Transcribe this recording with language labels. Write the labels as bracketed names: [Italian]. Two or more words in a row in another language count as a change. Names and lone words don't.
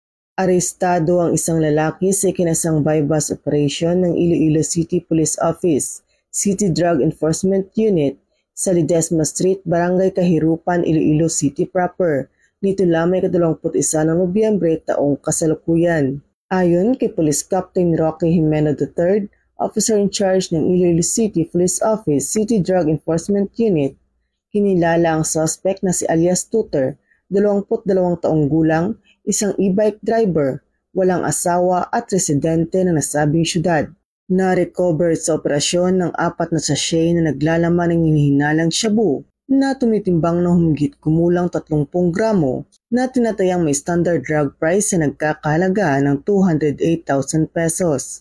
[Filipino] Arestado ang isang lalaki sa ikinasang [English] bypass operation [Filipino] ng Iloilo City Police Office, City Drug Enforcement Unit sa Ledesma Street, Barangay Kahirupan, Iloilo City proper. Nito lamang 21 ng Nobyembre taong kasalukuyan. Ayon kay Police Captain Roque Jimeno III, [English] Officer in charge [Filipino] ng Iloilo City Police Office, City Drug Enforcement Unit, kinilala ang suspect na si alias Tutor, 22 taong gulang, isang [English] e-bike driver, [Filipino] walang asawa at residente ng nasabing syudad. Na-recover sa operasyon ng 4 na sachet na naglalaman ng hinihinalang shabu na tumitimbang na humigit kumulang 30 gramo na tinatayang may [English] standard drug price [Filipino] na nagkakahalaga ng 208,000 pesos.